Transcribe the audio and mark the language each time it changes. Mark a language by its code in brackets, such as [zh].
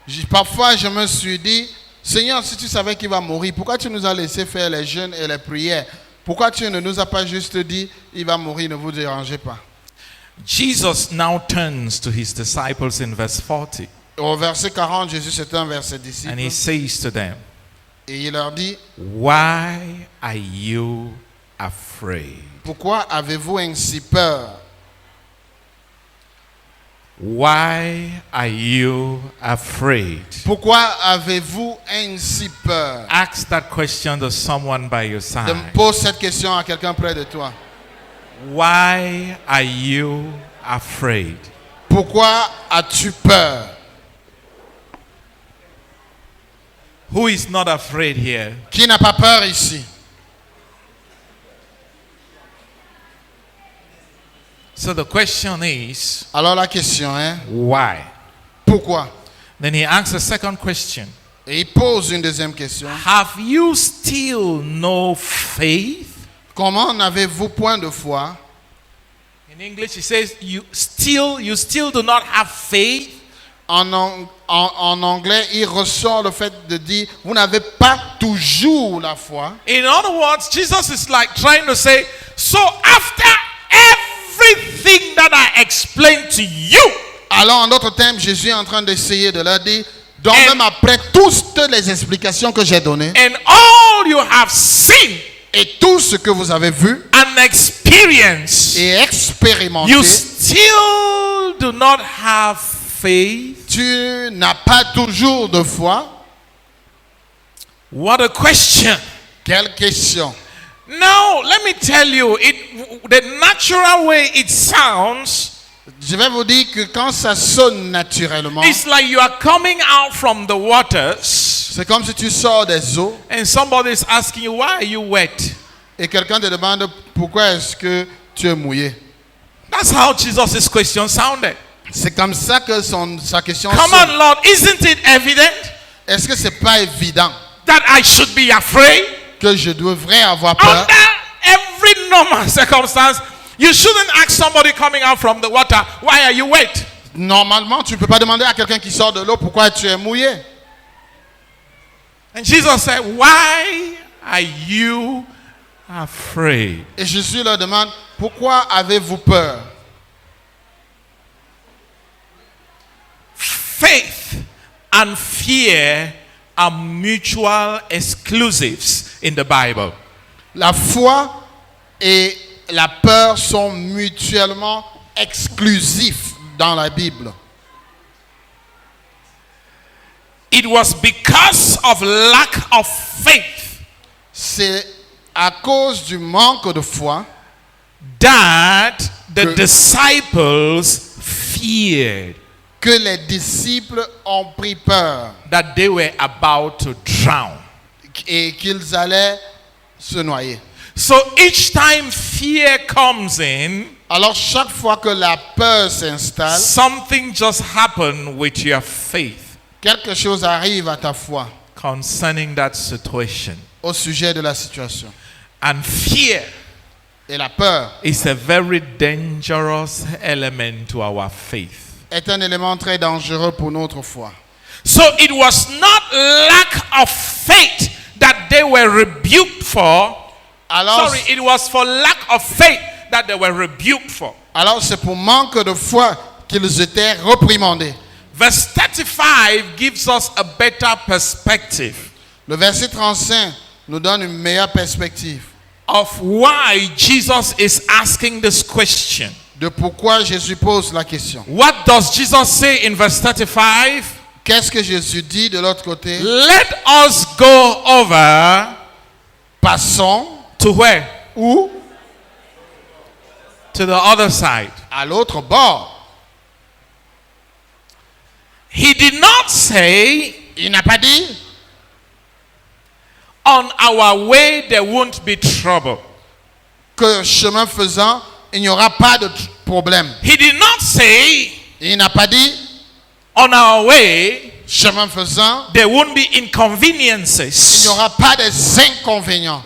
[fr] Parfois, je me suis dit, Seigneur, si tu savais qu'il va mourir, pourquoi tu nous as laissé faire les jeûnes et les prières? Pourquoi tu ne nous as pas juste dit, il va mourir, ne vous dérangez pas? [en] Jesus now turns to his disciples in verse 40 [fr] Au verset 40, Jésus, c'est un verset disciple. [en] and he says to them, [fr] Et il leur dit, [en] why are you afraid? [fr] pourquoi avez-vous ainsi peur? [en] Why are you afraid? [fr] Pourquoi avez-vous ainsi peur? [en] Ask that question to someone by your side. [fr] Pose cette question à quelqu'un près de toi. [en] Why are you afraid? [fr] Pourquoi as-tu peur? [en] Who is not afraid here? [fr] Qui n'a pas peur ici? [en] So the question is, [fr] Alors la question est, [en] why? [fr] pourquoi? [en] Then he asks a second question. [fr] Et il pose une deuxième question. [en] Have you still no faith? [fr] Comment n'avez-vous point de foi? [en] In English he says, you still do not have faith? [fr] En anglais, il ressort le fait de dire, vous n'avez pas toujours la foi. [en] In other words, Jesus is like trying to say, so after everything that I explained to you, [fr] Alors, en d'autres termes, Jésus est en train d'essayer de leur dire, donc [en] And- [fr] même après toutes les explications que j'ai données, [en] and all you have seen [fr] et tout ce que vous avez vu [en] and experienced, [fr] et expérimenté, [en] you still do not have faith? [fr] tu n'as pas toujours de foi? [en] What a question. [fr] Quelle question! [en] Now, let me tell you, the natural way it sounds, [fr] Je vais vous dire que quand ça sonne naturellement, [en] it's like you are coming out from the waters [fr] c'est comme si tu sors des eaux [en] and somebody is asking you, why are you wet? [fr] et quelqu'un te demande pourquoi est-ce que tu es mouillé. [en] That's how Jesus' question sounded. [fr] C'est comme ça que sa question [en] Come [fr] sonne. [en] on, Lord, isn't it evident [fr] Est-ce que c'est pas évident [en] that I should be afraid? [fr] que je devrais avoir peur? [en] Under every normal circumstance, you shouldn't ask somebody coming out from the water, why are you wet? [fr] Normalement, tu ne peux pas demander à quelqu'un qui sort de l'eau pourquoi tu es mouillé. [en] And Jesus said, why are you afraid? [fr] Et Jésus leur demande, pourquoi avez-vous peur? [en] Faith and fear are mutual exclusives in the Bible. [fr] La foi et la peur sont mutuellement exclusifs dans la Bible. [en] It was because of lack of faith [fr] C'est à cause du manque de foi [en] that the [fr] Que- [en] disciples feared [fr] que les disciples ont pris peur [en] that they were about to drown. [fr] et qu'ils allaient se noyer. [en] So each time fear comes in, [fr] Alors chaque fois que la peur s'installe, [en] something just happened with your faith [fr] quelque chose arrive à ta foi [en] concerning that situation. [fr] au sujet de la situation. [en] And fear [fr] Et la peur [en] is a very dangerous element to our faith. [fr] est un élément très dangereux pour notre foi. [en] So it was not lack of faith that they were rebuked for. [fr] Alors, [en] Sorry, it was for lack of faith that they were rebuked for. [fr] alors c'est pour manque de foi qu'ils étaient réprimandés. [en] Verse 35 gives us a better perspective [fr] Le verset 35 nous donne une meilleure perspective [en] of why Jesus is asking this question. [fr] de pourquoi Jésus pose la question. [en] What does Jesus say in verse 35? [fr] Qu'est-ce que Jésus dit de l'autre côté? [en] Let us go over [fr] Passons [en] to where? [fr] où? [en] To the other side. [fr] À l'autre bord. [en] He did not say, [fr] Il n'a pas dit, [en] on our way there won't be trouble. [fr] que chemin faisant, il n'y aura pas de problème. [en] He did not say, [fr] Il n'a pas dit, [en] on our way [fr] chemin faisant, [en] there won't be [fr] il n'y [en] inconveniences. [fr] aura pas des inconvénients.